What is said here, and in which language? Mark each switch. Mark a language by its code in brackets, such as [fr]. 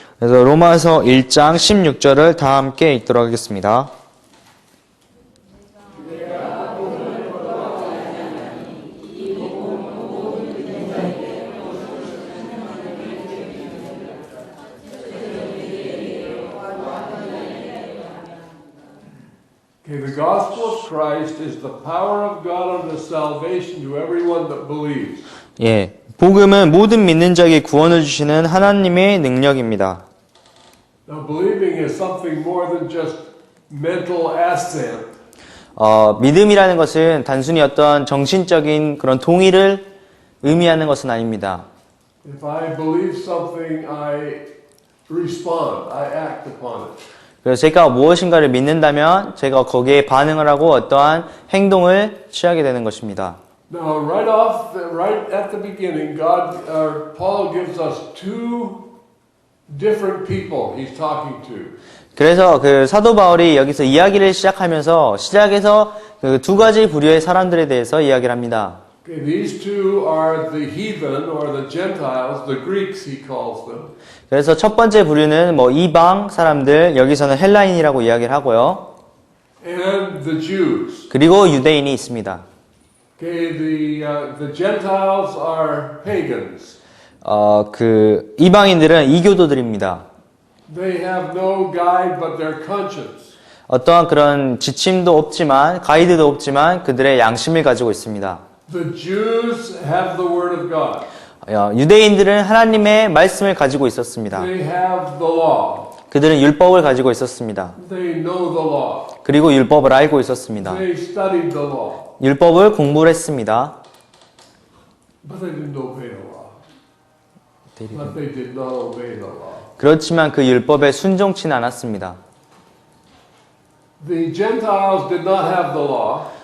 [ko] 그래서 로마서 1장 16절을 다 함께 읽도록 하겠습니다. [en] Okay, the gospel of Christ is the power of God unto salvation to everyone that believes. [ko] 예, 복음은 모든 믿는 자에게 구원을 주시는 하나님의 능력입니다. [en] Now, believing is something more than just mental assent. [ko] 믿음이라는 것은 단순히 어떤 정신적인 그런 동의를 의미하는 것은 아닙니다. [en] If I believe something, I respond, I act upon it. [ko] 그래서 제가 무엇인가를 믿는다면 제가 거기에 반응을 하고 어떠한 행동을 취하게 되는 것입니다. [en] Now, right at the beginning, Paul gives us two different people he's talking to. [ko] 그래서 그 사도 바울이 여기서 이야기를 시작하면서 시작에서 그 두 가지 부류의 사람들에 대해서 이야기를 합니다. [en] Okay, these two are the heathen or the Gentiles, the Greeks he calls them. [ko] 그래서 첫 번째 부류는 이방 사람들, 여기서는 헬라인이라고 이야기를 하고요. [en] And the Jews. [ko] 그리고 유대인이 있습니다. [en] Okay, the Gentiles are pagans. [ko] 그 이방인들은 이교도들입니다. [en] They have no guide but their conscience. [ko] 어떠한 그런 지침도 없지만 가이드도 없지만 그들의 양심을 가지고 있습니다. [en] The Jews have the word of God. [ko] 유대인들은 하나님의 말씀을 가지고 있었습니다. [en] They have the law. [ko] 그들은 율법을 가지고 있었습니다. [en] They know the law. [ko] 그리고 율법을 알고 있었습니다. [en] They studied the law. [ko] 율법을 공부를 했습니다. [en] But they didn't obey the law. But they did not obey the law. [ko] 그렇지만 그 율법에 순종치는 않았습니다. [en] The Gentiles did not have the law.